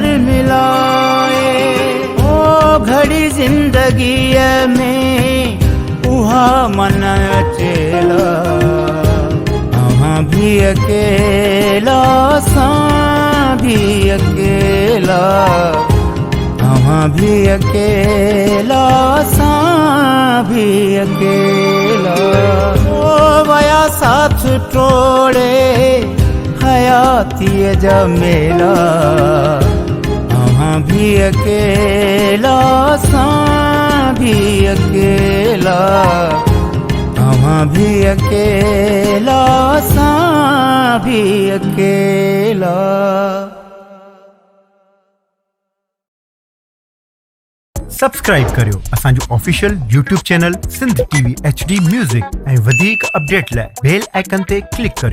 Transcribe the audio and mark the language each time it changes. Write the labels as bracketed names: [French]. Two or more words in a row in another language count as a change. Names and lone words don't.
[Sindhi] मिलाए ओ घड़ी ज़िंदगीअ में उहा मन अचेला अहाँ भी अकेला सा भी अकेला अहाँ भी अकेला सा भी अकेला ओ वया साथ टोड़े हयाती जमेला अहाँ भी अकेला सा भी अकेला अहाँ भी अकेला सा भी अकेला। सब्सक्राइब करियो असांजो ऑफिशियल YouTube चैनल सिंध TV HD म्यूजिक ऐं वधीक अपडेट लाइ [English] bell icon [Sindhi] ते क्लिक करियो।